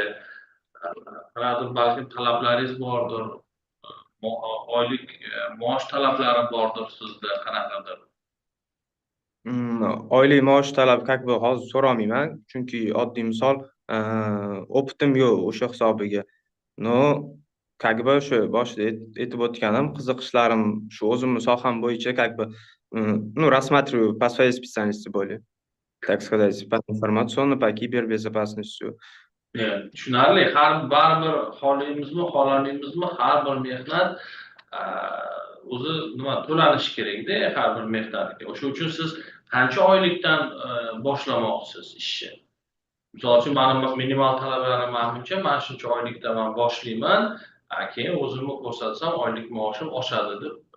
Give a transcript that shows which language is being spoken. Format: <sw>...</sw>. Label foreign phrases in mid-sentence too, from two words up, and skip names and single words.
<uz>Balkim talablaringiz bordir, oylik maosh talablari bordir sizda qanaqadir? Oylik maosh talab hozir so'ramayman, chunki oddiy misol opitim yo'q o'sha hisobiga. No, shu boshida aytib o'tganim, qiziqishlarim shu o'zimni soham bo'yicha</uz> <ru>рассматриваю по своей специальности более, так сказать, по информационной, по кибербезопасности.</ru> <uz>Tushunarli. Baribir xohlaymizmi, xohlamayapmizmi, har bir mehnat o'zi to'lanishi kerak-da, har bir mehnatga. O'sha uchun siz qancha oylikdan boshlamoqchisiz ishni? Misol uchun meni minimal talablarim menimcha mana shuncha oylikdan men boshlayman, keyin o'zimni ko'rsatsam oylik maoshim oshadi deb.</uz>